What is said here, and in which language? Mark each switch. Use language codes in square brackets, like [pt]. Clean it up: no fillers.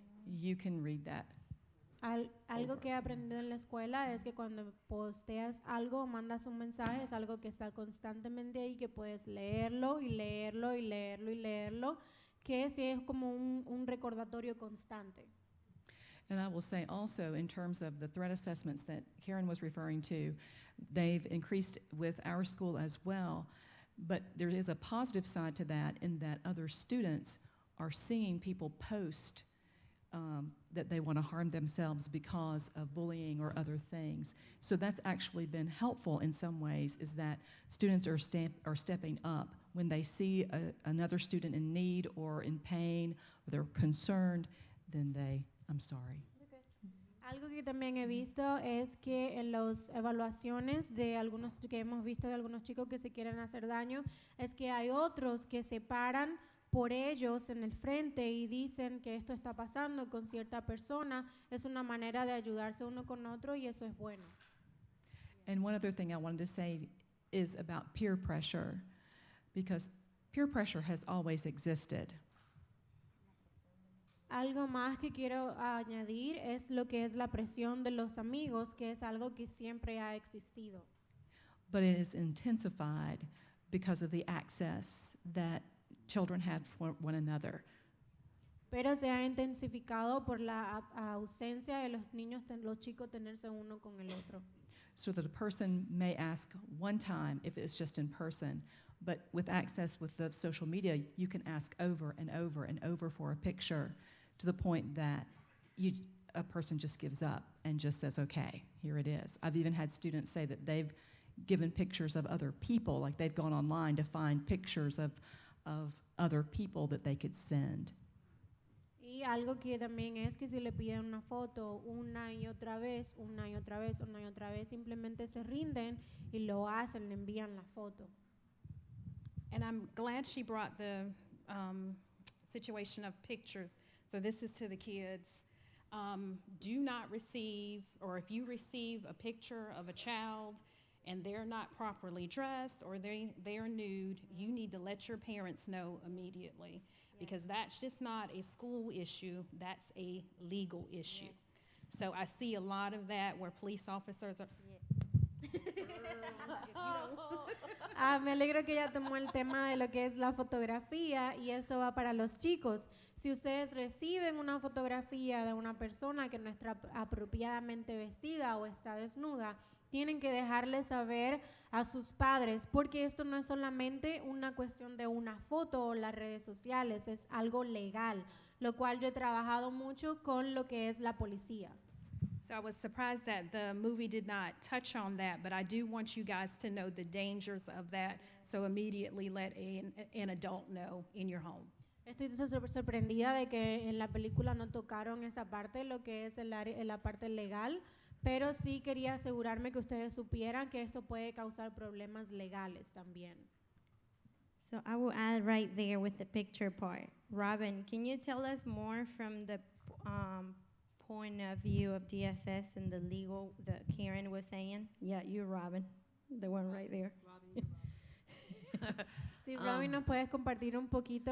[en] You can read that. [es] Algo que he aprendido en la escuela es que cuando posteas algo, mandas un mensaje, es algo que está constantemente ahí, que puedes leerlo y leerlo y leerlo y leerlo, que sí es como un recordatorio constante. [en] And I will say also, in terms of the threat assessments that Karen was referring to, they've increased with our school as well. But there is a positive side to that, in that other students are seeing people post that they want to harm themselves because of bullying or other things. So that's actually been helpful in some ways, is that students are stepping up when they see another student in need or in pain, or they're concerned, then I'm sorry. [es] Algo que también he visto es que en las evaluaciones de algunos que hemos visto de algunos chicos que se quieren hacer daño, es que hay otros que se paran por ellos en el frente y dicen que esto está pasando con cierta persona. Es una manera de ayudarse uno con otro y eso es bueno. [en] And one other thing I wanted to say is about peer pressure, because peer pressure has always existed. [es] Algo más que quiero añadir es lo que es la presión de los amigos, que es algo que siempre ha existido. [en] But it is intensified because of the access that children have for one another. [es] Pero se ha intensificado por la ausencia de los niños, los chicos tenerse uno con el otro. [en] So that a person may ask one time if it's just in person, but with access with the social media, you can ask over and over and over for a picture, to the point that a person just gives up and just says, okay, here it is. I've even had students say that they've given pictures of other people, like they've gone online to find pictures of other people that they could send. [es] Y algo que también es que si le piden una foto una y otra vez, una y otra vez, una y otra vez, simplemente se rinden y lo hacen, le envían la foto. [en] And I'm glad she brought the situation of pictures. So this is to the kids. Do not receive, or if you receive a picture of a child and they're not properly dressed or they're nude, you need to let your parents know immediately, because that's just not a school issue, that's a legal issue. So I see a lot of that where police officers are, [es] Me alegro que ella tomó el tema de lo que es la fotografía y eso va para los chicos. Si ustedes reciben una fotografía de una persona que no está apropiadamente vestida o está desnuda, tienen que dejarle saber a sus padres, porque esto no es solamente una cuestión de una foto o las redes sociales, es algo legal, lo cual yo he trabajado mucho con lo que es la policía. [en] so I was surprised that the movie did not touch on that, but I do want you guys to know the dangers of that, so immediately let an adult know in your home. [es] Estoy sorprendida de que en la película no tocaron esa parte, lo que es la parte legal, pero sí quería asegurarme que ustedes supieran que esto puede causar problemas legales también. [en] So I will add right there with the picture part. Robin, can you tell us more from the point of view of DSS and the legal that Karen was saying? Yeah, you're Robin, the one right there. [es] Si Robin nos puedes compartir un poquito